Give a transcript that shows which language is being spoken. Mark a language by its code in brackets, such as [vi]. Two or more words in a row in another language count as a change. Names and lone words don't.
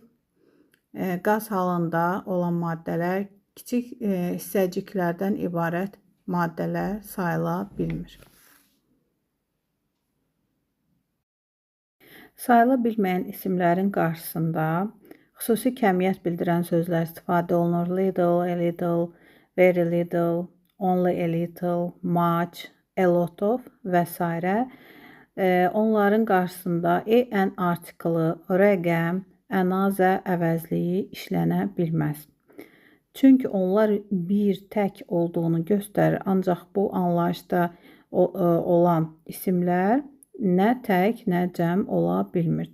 [az] Qaz halında olan maddələr kiçik hissəciklərdən ibarət maddələr sayıla bilmir. Sayıla bilməyən isimlərin qarşısında xüsusi kəmiyyət bildirən sözlər istifadə olunur. [en] Little, a little, very little, only a little, much, a lot of və s. [az] Onların qarşısında en artiklı, rəqəm, ənazə əvəzliyi işlənə bilməz. Çünki onlar bir tək olduğunu göstərir, ancaq bu anlayışda olan isimlər nə tək, nə cəm ola bilmir.